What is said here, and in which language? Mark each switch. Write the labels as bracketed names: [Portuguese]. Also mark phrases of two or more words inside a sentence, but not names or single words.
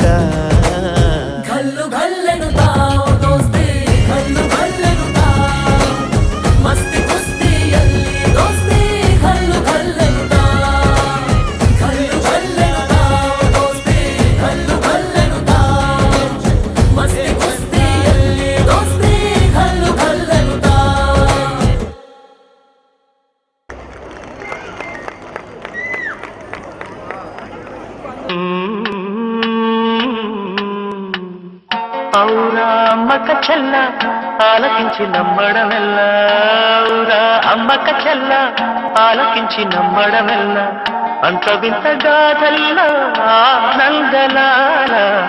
[Kannada] ಘಲ್ಲು ಘಲ್ಲೆನು ತಾವು ದೋಸ್ತಿ ಘಲ್ಲು ಘಲ್ಲೆನು ತಾವು ಮಸ್ತಿ ಕುಸ್ತಿಯಲ್ಲಿ ದೋಸ್ತಿ ಘಲ್ಲು ಘಲ್ಲೆನು ತಾವು ಘಲ್ಲು ಘಲ್ಲೆನು ತಾವು ದೋಸ್ತಿ ಘಲ್ಲು ಘಲ್ಲೆನು ತಾವು ಮಸ್ತಿ ಕುಸ್ತಿಯಲ್ಲಿ ದೋಸ್ತಿ ಘಲ್ಲು ಘಲ್ಲೆನು ತಾವು [Telugu] ఔరా అమ్మక చెల్ల ఆలకించి నమ్మడమెల్ల ఔరా అమ్మక చెల్ల ఆలకించి నమ్మడమెల్ల అంత వింత గాథల్ల ఆనందలాల